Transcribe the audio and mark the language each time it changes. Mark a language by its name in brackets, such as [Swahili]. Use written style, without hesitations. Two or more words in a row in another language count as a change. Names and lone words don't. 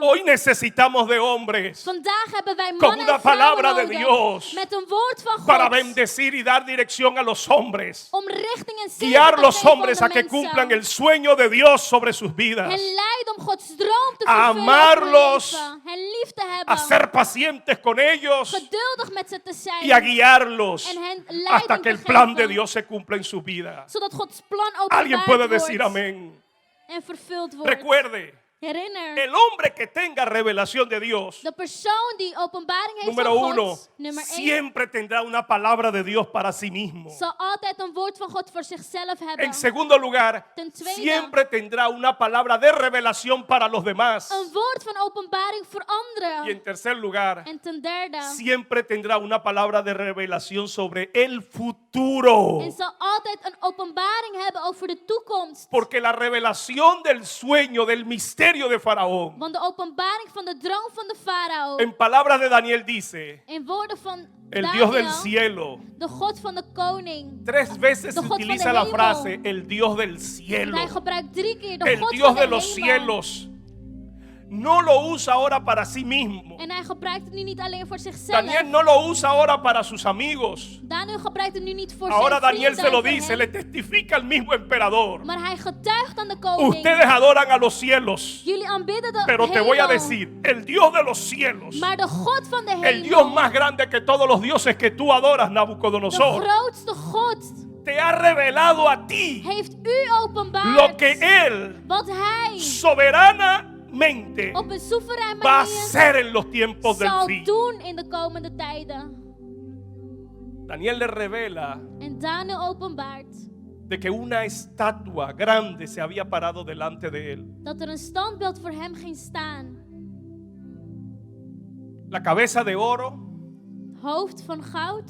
[Spanish] Hoy necesitamos de hombres [Dutch] Vandaag hebben wij [Spanish] con [Dutch] mannen [Spanish] una [Dutch] en vrouwen [Spanish] palabra de [Dutch] nodig [Spanish] Dios [Dutch] met een woord van [Spanish] para [Dutch] God. [Spanish] bendecir y dar dirección a los hombres. [Dutch] Om richting en zegen [Spanish] Guiar [Dutch] te [Spanish] los [Dutch] geven aan [Spanish] hombres [Dutch] de [Spanish] a que [Dutch] mensen. [Spanish] cumplan el sueño de Dios sobre sus vidas. [Dutch] Hen leiden om Gods droom te [Spanish] A [Dutch] vervullen over hun [Spanish] amarlos, [Dutch] leven. Hen lief te [Spanish] A [Dutch] hebben. [Spanish] ser pacientes con ellos [Dutch] Geduldig met ze te zijn. [Spanish] y a guiarlos [Dutch] En hen leiding [Spanish] hasta que [Dutch] te [Spanish] el plan de [Dutch] geven. [Spanish] Dios se cumpla en su vida. [Dutch] Zodat Gods plan [Spanish] Alguien [Dutch] openbaard [Spanish] puede decir [Dutch] wordt [Spanish] amén. [Dutch] en vervuld wordt. [Spanish] Recuerde, [Dutch] Herinner, [Spanish] el hombre que tenga revelación de Dios, [Dutch] de persoon die openbaring heeft [Spanish] número [Dutch] van [Spanish] uno, [Dutch] God, nummer 1, [Spanish] siempre tendrá una palabra de Dios para sí mismo. [Dutch] zal altijd een woord van God voor zichzelf hebben. [Spanish] En segundo lugar, [Dutch] Ten tweede, [Spanish] siempre tendrá una palabra de revelación para los demás. [Dutch] een woord van openbaring voor [Spanish] Y [Dutch] anderen. [Spanish] en tercer lugar, [Dutch] En ten derde, [Spanish] siempre tendrá una palabra de revelación sobre el futuro. [Dutch] en zal altijd een openbaring hebben over de toekomst. [Spanish] Porque la revelación del sueño, del misterio de Faraón, [Dutch] Want de openbaring van de droom van de farao, [Spanish] en palabras de Daniel dice, [Dutch] in woorden van [Spanish] el Dios del [Dutch] Daniel, [Spanish] cielo. [Dutch] de God van de koning. [Spanish] 3 veces [Dutch] De God van [Spanish] utiliza [Dutch] de [Spanish] la [Dutch] hemel. [Spanish] frase, el Dios del [Dutch] En [Spanish] cielo. [Dutch] hij gebruikt 3 keer de [Spanish] El [Dutch] God [Spanish] Dios [Dutch] van [Spanish] de [Dutch] de [Spanish] los [Dutch] hemel. [Spanish] cielos. No lo usa ahora para sí mismo. [Dutch] En hij gebruikt het nu niet alleen voor zichzelf. [Spanish] Daniel no lo usa ahora para sus amigos. [Dutch] Daniel gebruikt het nu niet voor [Spanish] Ahora [Dutch] zijn [Spanish] Daniel [Dutch] vrienden [Spanish] se lo [Dutch] en voor [Spanish] dice, [Dutch] hem, [Spanish] le testifica al mismo emperador. [Dutch] maar hij getuigt aan de koning. [Spanish] Ustedes adoran a los cielos. [Dutch] Jullie aanbidden de [Spanish] Pero te [Dutch] hemel, [Spanish] voy a decir, el Dios de los cielos, [Dutch] maar de God van de [Spanish] el [Dutch] hemel, [Spanish] Dios más grande que todos los dioses que tú adoras, [Dutch] de [Spanish] Nabucodonosor, [Dutch] grootste God, [Spanish] te ha revelado a ti [Dutch] heeft u openbaard [Spanish] lo que Él [Dutch] wat hij [Spanish] soberanamente [Dutch] op een soeverein [Spanish] va a [Dutch] manier [Spanish] hacer en los tiempos del [Dutch] zal [Spanish] fin. [Dutch] doen in de komende tijden. [Spanish] Daniel le revela [Dutch] En Daniel openbaart [Spanish] de que una estatua grande se había parado delante de él. [Dutch] dat er een standbeeld voor hem ging staan. [Spanish] La cabeza de oro, [Dutch] Hoofd van goud,